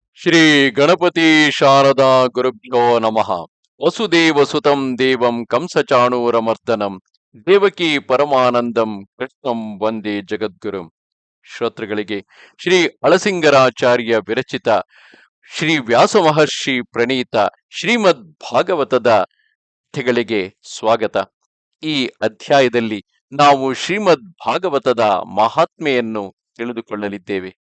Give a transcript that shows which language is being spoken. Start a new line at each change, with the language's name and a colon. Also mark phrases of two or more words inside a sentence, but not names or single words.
Sanskrit: ಶ್ರೀ ಗಣಪತಿ ಶಾರದಾ ಗುರುಭ್ಯೋ ನಮಃ. ವಸುದೇವ ಸುತಂ ದೇವಂ ಕಂಸಚಾಣೂರಮರ್ದನಂ ದೇವಕಿ ಪರಮಾನಂದಂ ಕೃಷ್ಣಂ ವಂದೇ ಜಗದ್ಗುರುಂ.
Kannada: ಶ್ರೋತೃಗಳಿಗೆ ಶ್ರೀ ಅಳಸಿಂಗರಾಚಾರ್ಯ ವಿರಚಿತ ಶ್ರೀ ವ್ಯಾಸ ಮಹರ್ಷಿ ಪ್ರಣೀತ ಶ್ರೀಮದ್ ಭಾಗವತದ ಕಥೆಗಳಿಗೆ ಸ್ವಾಗತ. ಈ ಅಧ್ಯಾಯದಲ್ಲಿ ನಾವು ಶ್ರೀಮದ್ ಭಾಗವತದ ಮಹಾತ್ಮೆಯನ್ನು ತಿಳಿದುಕೊಳ್ಳಲಿದ್ದೇವೆ.